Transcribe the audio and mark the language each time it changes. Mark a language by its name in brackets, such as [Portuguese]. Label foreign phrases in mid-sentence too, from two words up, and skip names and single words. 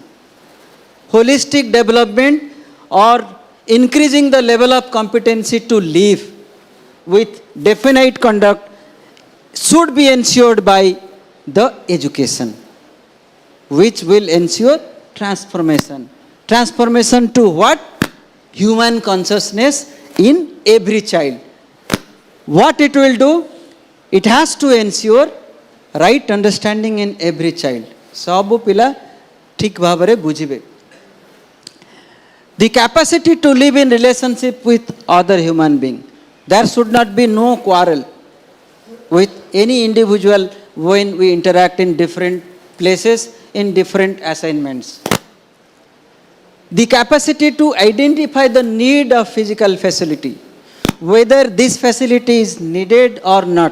[English] Holistic development or increasing the level of competency to live with definite conduct should be ensured by the education, which will ensure transformation. Transformation to what? Human consciousness in every child. What it will do? It has to ensure right understanding in every child. [Odia] ସବୁ ପିଲା ଠିକ୍ ଭାବରେ ବୁଝିବେ. [English] The capacity to live in relationship with other human being. There should not be no quarrel with any individual when we interact in different places, in different assignments. The capacity to identify the need of physical facility, whether this facility is needed or not.